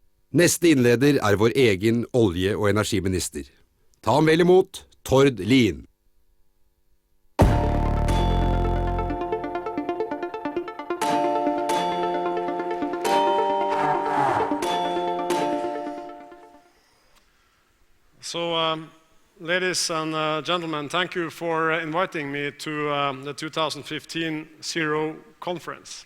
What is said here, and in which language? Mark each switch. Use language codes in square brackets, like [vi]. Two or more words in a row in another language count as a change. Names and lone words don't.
[no] Neste innleder vår egen olje- og energiminister. Ta ham vel imot, Tord Lien. [en] So, ladies and gentlemen, thank you for inviting me to the 2015 Zero Conference.